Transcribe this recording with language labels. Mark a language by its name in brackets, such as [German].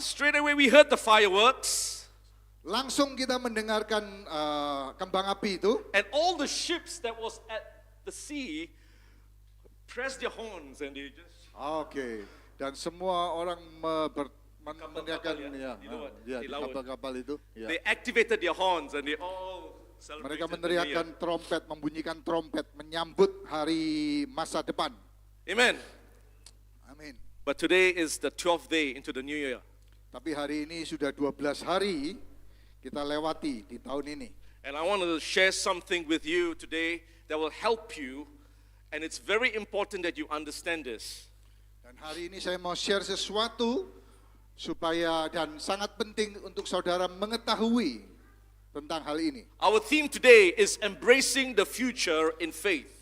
[English] straight away we heard the fireworks. [Indonesian] langsung kita mendengarkan kembang api itu. [English] And all the ships that was at the sea pressed their horns and they just [Indonesian] Oke. Dan semua orang mendengarkan Kapal-kapal ya, di luar, di di laut. kapal-kapal itu. Ya. [English] they activated their horns and they all celebrated. [Indonesian] Mereka [English] the New [Indonesian] meneriakkan trompet, membunyikan trompet, menyambut hari masa depan. [English] Year. Amen. [Indonesian] Amin. [English] But today is the 12th day into the new year. [Indonesian] Tapi hari ini sudah 12 hari kita lewati di tahun ini. [English] And I want to share something with you today that will help you, and it's very important that you understand this. [Indonesian] Dan hari ini saya mau share sesuatu supaya dan sangat penting untuk saudara mengetahui tentang hal ini. [English] Our theme today is embracing the future in faith.